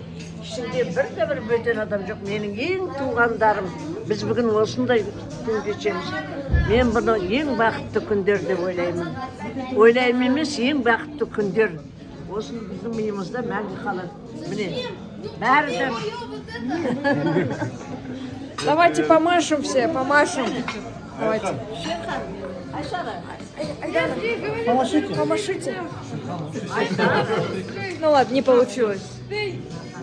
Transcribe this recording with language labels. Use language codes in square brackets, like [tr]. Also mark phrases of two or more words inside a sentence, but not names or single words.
[kk] Ішінде бір бөтен адам жоқ. Менің ең туғандарым. Біз бүгін осындай күн кешеміз. Мен бұны ең бақытты күндер деп ойлаймын. Ойлаймын емес, ең бақытты күндер. Осыны біздің миымызда мәңгі қалады. Міне, бәрі де. [ru] Давайте помашем все, помашем. Давайте. Помашите. Ну ладно, не получилось.